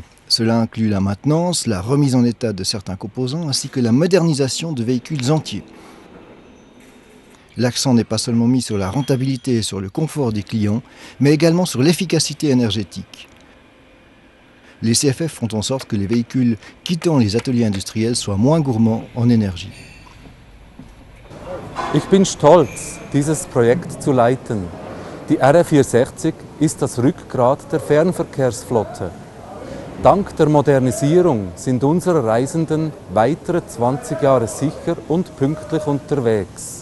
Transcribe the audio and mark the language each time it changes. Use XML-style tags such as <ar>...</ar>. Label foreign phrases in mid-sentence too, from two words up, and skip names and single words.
<fr>Cela inclut la maintenance, la remise en état de certains composants ainsi que la modernisation de véhicules entiers. L'accent n'est pas seulement mis sur la rentabilité et sur le confort des clients, mais également sur l'efficacité énergétique. Les CFF font en sorte que les véhicules quittant les ateliers industriels soient moins gourmands en énergie.</fr> <de>Ich bin stolz, dieses Projekt zu leiten. Die R460 ist das Rückgrat der Fernverkehrsflotte. Dank der Modernisierung sind unsere Reisenden weitere 20 Jahre sicher und pünktlich unterwegs.</de>